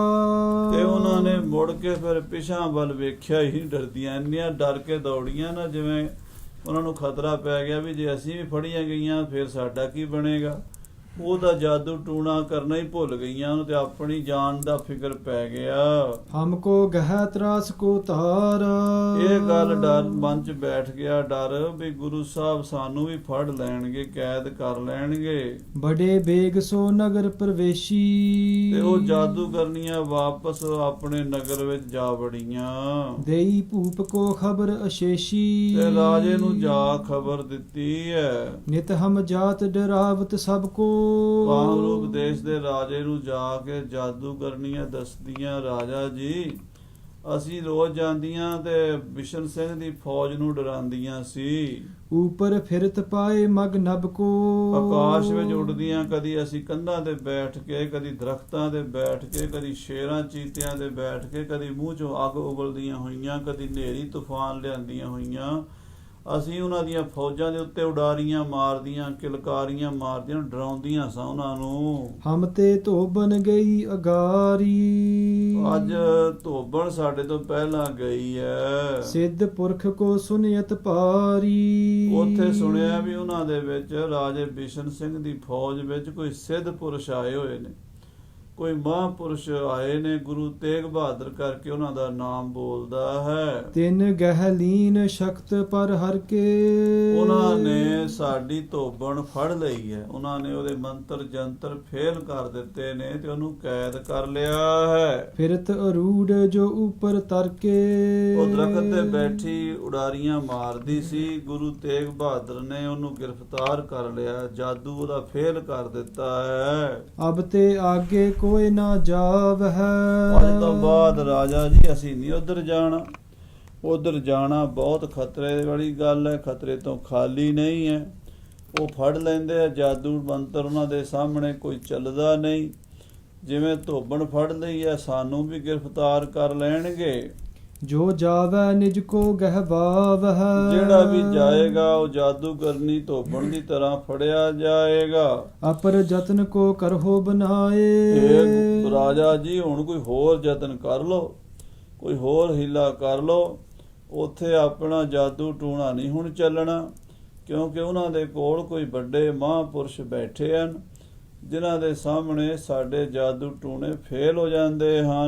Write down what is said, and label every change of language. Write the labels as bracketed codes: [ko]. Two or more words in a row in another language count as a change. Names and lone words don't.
[pa] ਤੇ ਉਹਨਾਂ ਨੇ ਮੁੜ ਕੇ ਫਿਰ ਪਿਛਾਂ ਵੱਲ ਵੇਖਿਆ ਹੀ ਡਰਦੀਆਂ, ਇੰਨੀਆਂ ਡਰ ਕੇ ਦੌੜੀਆਂ ਨਾ ਜਿਵੇਂ ਉਹਨਾਂ ਨੂੰ ਖਤਰਾ ਪੈ ਗਿਆ ਵੀ ਜੇ ਅਸੀਂ ਵੀ ਫੜੀਆਂ ਗਈਆਂ ਫਿਰ ਸਾਡਾ ਕੀ ਬਣੇਗਾ। ਉਹਦਾ ਜਾਦੂ ਟੂਣਾ ਕਰਨਾ ਹੀ ਭੁੱਲ ਗਈਆਂ ਉਹਨੂੰ ਤੇ ਆਪਣੀ ਜਾਨ ਦਾ ਫਿਕਰ ਪੈ ਗਿਆ। [hi] हमको गह त्रास को तारा। [pa] ਇਹ ਗੱਲ ਡਰ ਮਨ 'ਚ ਬੈਠ ਗਿਆ, ਡਰ ਵੀ ਗੁਰੂ ਸਾਹਿਬ ਸਾਨੂੰ ਵੀ ਫੜ ਲੈਣਗੇ, ਕੈਦ ਕਰ ਲੈਣਗੇ। [hi] बड़े बेग सो नगर प्रवेशी। [pa] ਤੇ ਉਹ ਜਾਦੂਗਰਨੀਆਂ ਵਾਪਸ ਆਪਣੇ ਨਗਰ ਵਿੱਚ ਜਾ ਵੜੀਆਂ [hi] देई भूप को खबर अशेषी। [pa] ਤੇ ਰਾਜੇ ਨੂੰ ਜਾ ਖਬਰ ਦਿੱਤੀ ਹੈ। [hi] नित हम जात डरावत सबको। [pa] ਕਾਮਰੂਪ ਦੇਸ਼ ਦੇ ਰਾਜੇ ਨੂੰ ਜਾ ਕੇ ਜਾਦੂਗਰਨੀਆਂ ਦੱਸਦੀਆਂ, ਰਾਜਾ ਜੀ ਅਸੀਂ ਰੋਜ਼ ਜਾਂਦੀਆਂ ਤੇ ਬਿਸ਼ਨ ਸਿੰਘ ਦੀ ਫੌਜ ਨੂੰ ਡਰਾਉਂਦੀਆਂ ਸੀ। [hi] ऊपर फिरत पाए मग नभ को। [pa] ਆਕਾਸ਼ ਵਿੱਚ ਉੱਡਦੀਆਂ, ਕਦੀ ਅਸੀਂ ਕੰਧਾਂ ਤੇ ਬੈਠ ਕੇ, ਕਦੀ ਦਰਖਤਾਂ ਤੇ ਬੈਠ ਕੇ, ਕਦੀ ਸ਼ੇਰਾਂ ਚੀਤਿਆਂ ਤੇ ਬੈਠ ਕੇ, ਕਦੀ ਮੂੰਹ ਚੋਂ ਅੱਗ ਉਬਲਦੀਆਂ ਹੋਈਆਂ, ਕਦੀ ਹਨੇਰੀ ਤੂਫਾਨ ਲਿਆਂਦੀਆਂ ਹੋਈਆਂ। ਅਸੀਂ ਉਹਨਾਂ ਦੀਆਂ ਫੌਜਾਂ ਦੇ ਉੱਤੇ ਉਡਾਰੀਆਂ ਮਾਰਦੀਆਂ, ਕਿਲਕਾਰੀਆਂ ਮਾਰਦੀਆਂ, ਡਰਾਉਂਦੀਆਂ ਸਾਂ ਉਹਨਾਂ ਨੂੰ। [hi] हम ते धोबन गई अगारी। [pa] ਅੱਜ ਧੋਬਣ ਸਾਡੇ ਤੋਂ ਪਹਿਲਾਂ ਗਈ ਹੈ। [hi] सिद्ध पुरख को सुनियत पारी। [pa] ਉੱਥੇ ਸੁਣਿਆ ਵੀ ਉਹਨਾਂ ਦੇ ਵਿੱਚ ਰਾਜੇ ਬਿਸ਼ਨ ਸਿੰਘ ਦੀ ਫੌਜ ਵਿੱਚ ਕੋਈ ਸਿੱਧ ਪੁਰਸ਼ ਆਏ ਹੋਏ ਨੇ, ਕੋਈ ਮਹਾਂਪੁਰਸ਼ ਆਏ ਨੇ। ਗੁਰੂ ਤੇਗ ਬਹਾਦਰ ਕਰਕੇ ਉਹਨਾਂ ਦਾ ਨਾਮ ਬੋਲਦਾ ਹੈ। [hi] तिन गहलीन शक्त पर हर के। [pa] ਉਹਨਾਂ ਨੇ ਸਾਡੀ ਧੋਬਣ ਫੜ ਲਈ ਹੈ, ਉਹਨਾਂ ਨੇ ਉਹਦੇ ਮੰਤਰ ਜੰਤਰ ਫੇਲ ਕਰ ਦਿੱਤੇ ਨੇ ਤੇ ਉਹਨੂੰ ਕੈਦ ਕਰ ਲਿਆ ਹੈ। [hi] फिरत अरूढ़ जो ऊपर तर के। [pa] ਉਹ ਦਰਖਤ ਤੇ ਬੈਠੀ ਉਡਾਰੀਆਂ ਮਾਰਦੀ ਸੀ, ਗੁਰੂ ਤੇਗ ਬਹਾਦਰ ਨੇ ਉਹਨੂੰ ਗ੍ਰਿਫਤਾਰ ਕਰ ਲਿਆ, ਜਾਦੂ ਉਹਦਾ ਫੇਲ ਕਰ ਦਿੱਤਾ ਹੈ। [hi] अब ते आगे कोई ना जाव है। [pa] ਅੱਜ ਤੋਂ ਬਾਅਦ ਰਾਜਾ ਜੀ ਅਸੀਂ ਨਹੀਂ ਉਧਰ ਜਾਣਾ, ਉਧਰ ਜਾਣਾ ਬਹੁਤ ਖਤਰੇ ਵਾਲੀ ਗੱਲ ਹੈ, ਖਤਰੇ ਤੋਂ ਖਾਲੀ ਨਹੀਂ ਹੈ। ਉਹ ਫੜ ਲੈਂਦੇ ਆ, ਜਾਦੂ ਮੰਤਰ ਉਹਨਾਂ ਦੇ ਸਾਹਮਣੇ ਕੋਈ ਚੱਲਦਾ ਨਹੀਂ। ਜਿਵੇਂ ਧੋਬਣ ਫੜ ਲਈ ਹੈ, ਸਾਨੂੰ ਵੀ ਗ੍ਰਿਫਤਾਰ ਕਰ ਲੈਣਗੇ। [hi] जो जावे निज को गहबाव है। [pa] ਜਿਹੜਾ ਵੀ ਜਾਏਗਾ ਉਹ ਜਾਦੂਗਰਨੀ ਧੋਬਣ ਦੀ ਤਰ੍ਹਾਂ ਫੜਿਆ ਜਾਏਗਾ। [hi] अपर जतन को करहो बनाए। [pa] ਇਹ ਰਾਜਾ ਜੀ ਹੁਣ ਕੋਈ ਹੋਰ ਯਤਨ ਕਰ ਲੋ, ਕੋਈ ਹੋਰ ਹੀਲਾ ਕਰ ਲੋ। ਉੱਥੇ ਆਪਣਾ ਜਾਦੂ ਟੂਣਾ ਨਹੀਂ ਹੁਣ ਚੱਲਣਾ, ਕਿਉਂਕਿ ਉਹਨਾਂ ਦੇ ਕੋਲ ਕੋਈ ਵੱਡੇ ਮਹਾਂਪੁਰਸ਼ ਬੈਠੇ ਹਨ ਜਿਨ੍ਹਾਂ ਦੇ ਸਾਹਮਣੇ ਸਾਡੇ ਜਾਦੂ ਟੂਣੇ ਫੇਲ ਹੋ ਜਾਂਦੇ ਹਨ।